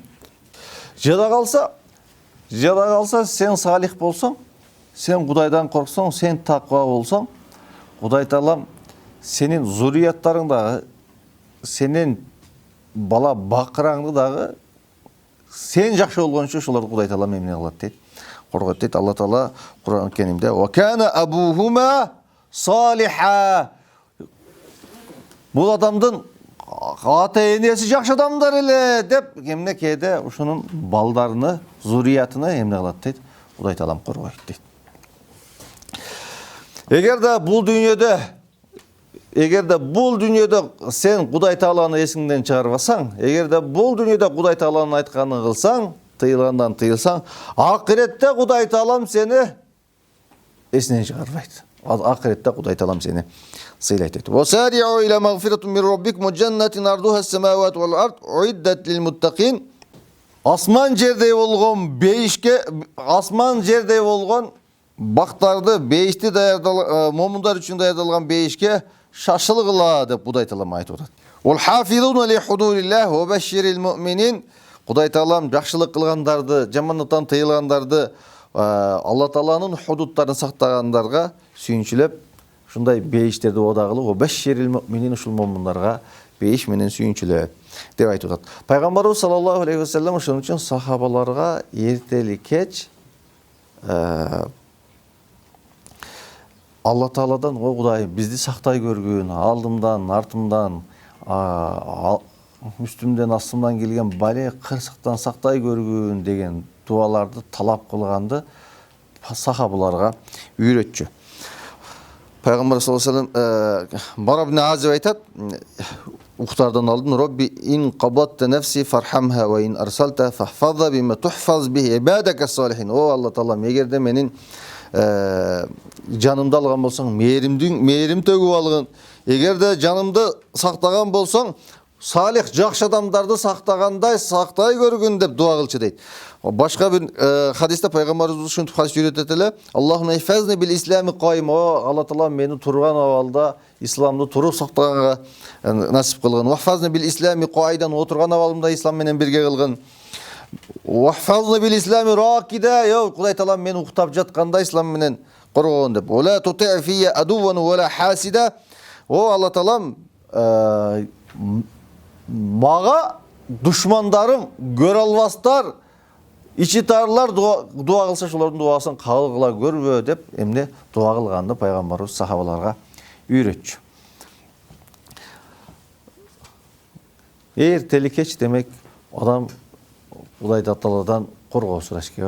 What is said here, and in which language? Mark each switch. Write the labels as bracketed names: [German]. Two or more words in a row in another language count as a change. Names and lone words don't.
[Kyrgyz] Жада калса сен салих болсоң, сен Кудайдан корксоң, сен таква болсоң, Кудай Таалам сенин зурияттарың дагы, сенин бала бакыраңды дагы сен жакшы болгончо ошолорду Кудай Таалам эмне кылат дейт? Коргойт дейт. Алла Таала Кур'ан Керимде: [Arabic] "وكان أبوهما صالحا." [Kyrgyz] Бул адамдын ата энеси жакшы адамдар эле деп эмнекеде ушунун балдарыны, зуриятыны эмне кылат дейт? Кудай Таалам коргойт дейт. Эгерде бул дүйнөдө сен Кудай Тааланы эсиңден чыгарбасаң, эгерде бул дүйнөдө Кудай Тааланын айтканын кылсаң, тыйылгандан тыйылсаң, акыретте Кудай Таалам сени эсинен чыгарбайт. Акыретте Кудай Таалам сени сыйлайт дейт. [Arabic] سارعوا إلى مغفرة من ربكم وجنة عرضها السماوات والأرض أعدت للمتقين. [Kyrgyz] Асман жердей болгон бейишке, асман жердей болгон бактарды, бейишти момундар үчүн даярдалган бейишке шашылгыла деп Кудай Таалам айтып атат. [Arabic] والحافظون لحدود الله وبشر المؤمنين. [Kyrgyz] Кудай Таалам жакшылык кылгандарды, жамандыктан тыйылгандарды, Алла Тааланын худуттарын сактагандарга сүйүнчүлөп, шундай бейиштерди ода кылып, [Arabic] وبشر المؤمنين, [Kyrgyz] ушул момундарга бейиш менен сүйүнчүлөп деп айтып атат. Пайгамбарыбыз [Arabic] صلى الله عليه وسلم [Kyrgyz] ошон үчүн сахабаларга эртели кеч Алла Тааладан, о Кудайым, бизди сактай көргүн, алдымдан, артымдан, үстүмдөн, астымдан келген бале кырсыктан сактай көргүн деген дуаларды талап кылганды сахабаларга үйрөтчү. Пайгамбар [Arabic] صلى الله عليه وسلم [Kyrgyz] Бара ибн Азиб айтат, уктардан алдын: [Arabic] "رب إن قبضت نفسي فارحمها وإن أرسلتها فاحفظها بما تحفظ به عبادك الصالحين." [Kyrgyz] О Алла Таалам, эгерде менин жанымды алган болсоң, мээрим төгүп алгын. Эгерде жанымды сактаган болсоң, салих жакшы адамдарды сактагандай сактай көргүн деп дуа кылчу дейт. Башка бир хадисте пайгамбарыбыз ушинтип хадис үйрөтөт эле: [Arabic] "اللهم احفظني بالإسلام قائما." [Kyrgyz] О Алла Таалам, мени турган абалда исламды туруп сактаганга насип кылгын. [Arabic] "واحفظني بالإسلام قاعدا." [Kyrgyz] Отурган абалымда ислам менен бирге кылгын. [Arabic] "واحفظني بالإسلام راقدا." [Kyrgyz] Yo Кудай Таалам мени уктап жатканда ислам менен коргон деп. [Arabic] "ولا تطع في عدوا ولا حاسدا." [Kyrgyz] О Алла Таалам, мага душмандарым, көрө албастар, ичи тарлар дуа кылса, ошолордун дуасын кабыл кыла көрбө деп эмне дуа кылганды пайгамбарыбыз сахабаларга үйрөтчү. Эртели кеч демек адам Кудай Тааладан коргоо сураш керек.